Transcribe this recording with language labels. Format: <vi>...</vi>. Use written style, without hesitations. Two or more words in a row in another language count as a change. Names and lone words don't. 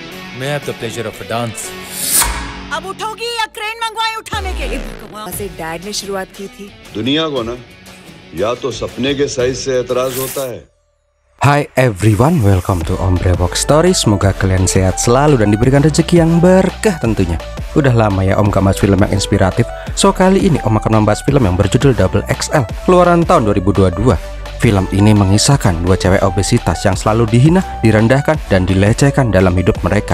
<en>May I have the pleasure of a dance?</en> <hi>अब उठोगी या क्रेन मंगवाएं उठाने के लिए? से डैड ने शुरुआत की थी। दुनिया को ना या तो सपने के साइज से एतराज होता है।</hi> <en>Hai everyone, welcome to Ombre Box Story.</en> <id>Semoga kalian sehat selalu dan diberikan rezeki yang berkah tentunya. Udah lama ya Om gak bahas film yang inspiratif. So kali ini Om akan membahas film yang berjudul Double XL, keluaran tahun 2022. Film ini mengisahkan dua cewek obesitas yang selalu dihina, direndahkan, dan dilecehkan dalam hidup mereka.</id>